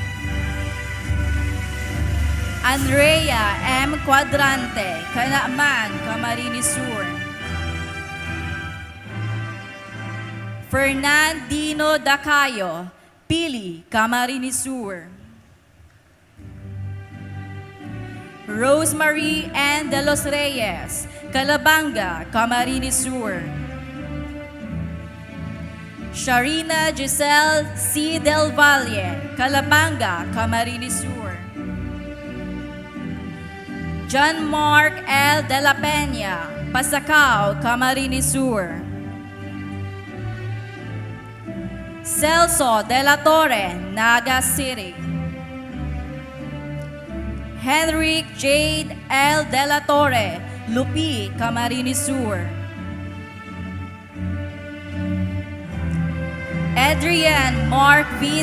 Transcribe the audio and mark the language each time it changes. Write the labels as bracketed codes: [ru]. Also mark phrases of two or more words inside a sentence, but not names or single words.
[en] Andrea M. Cuadrante, Canaaman, Camarines Sur. Fernandino Dacayo, Pili, Camarines Sur. Rosemary Ann de los Reyes, Calabanga, Camarines Sur. Sharina Giselle C. Del Valle, Calabanga, Camarines Sur. John Mark L. de la Peña, Pasacao, Camarines Sur. Celso de la Torre, Naga City. Henrik Jade L. de la Torre, Lupi, Camarines Sur. Adrian Mark V.